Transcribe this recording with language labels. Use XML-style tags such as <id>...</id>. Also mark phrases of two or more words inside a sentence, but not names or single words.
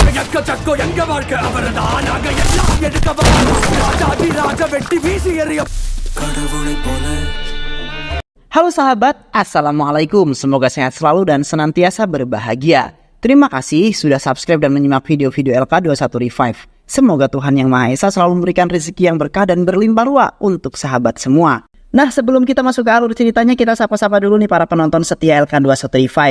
<ta>எக்க சக்கோ எங்க வாழ்க்கை அவர்தான் நாங்க எல்லாம் எடுக்க ராஜாதி ராஜ வெட்டி வீசி எறிய கடவுளை போல.</ta> <id>Halo sahabat, Assalamualaikum. Semoga sehat selalu dan senantiasa berbahagia. Terima kasih sudah subscribe dan menyimak video-video LK21 Revive. Semoga Tuhan Yang Maha Esa selalu memberikan rezeki yang berkah dan berlimpah ruah untuk sahabat semua. Nah, sebelum kita masuk ke alur ceritanya, kita sapa-sapa dulu nih para penonton setia LK21 Revive.</id>